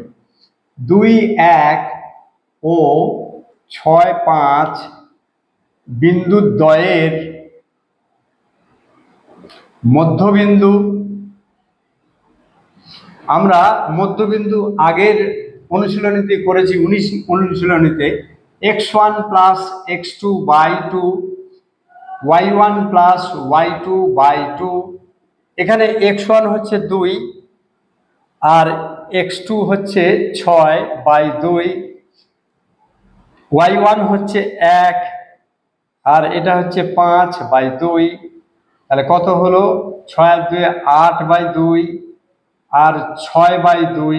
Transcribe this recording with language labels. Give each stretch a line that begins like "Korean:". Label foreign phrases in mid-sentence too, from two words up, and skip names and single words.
Bangla: 2 1 ও 6 5 বিন্দুদ্বয়ের মধ্যবিন্দু, আমরা মধ্যবিন্দু আগের অনুশীলনীতে করেছি, 19 অনুশীলনীতে x1 + x2 / 2, y1 + y2 / 2। এখানে x1 হচ্ছে 2 আর x2 হচ্ছে 6/2, y1 হচ্ছে 1 আর এটা হচ্ছে 5/2। তাহলে কত হলো? 6 আর 2 8/2 আর 6/2।